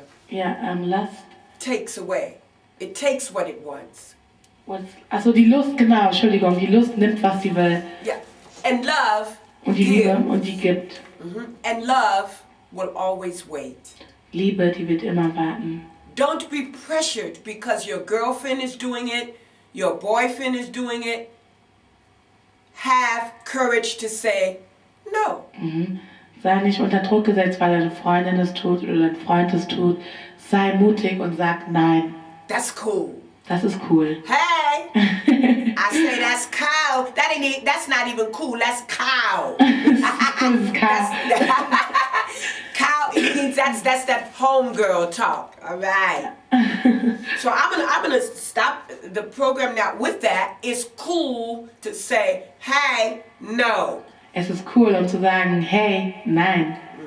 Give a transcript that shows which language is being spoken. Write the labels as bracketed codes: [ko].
[de] Ja, Lust. [en] Takes away. It takes what it wants. [de] Also die Lust, genau, Entschuldigung, die Lust nimmt, was sie will. [en] Yeah. And love [de] und die Liebe und die gibt. [en] And love will always wait. [de] Liebe, die wird immer warten. [en] Don't be pressured because your girlfriend is doing it, your boyfriend is doing it. Have courage to say no. [de] Sei nicht unter Druck gesetzt, weil deine Freundin es tut oder dein Freund es tut. Sei mutig und sag nein. [en] That's cool. [de] Das ist cool. [en] Hey! I say that's cow. That's not even cool. That's cow. That's cow. Cow. That's that homegirl talk. All right. So I'm gonna stop the program now. With that, it's cool to say, hey, no. [de] Es ist cool, um zu sagen, hey, nein.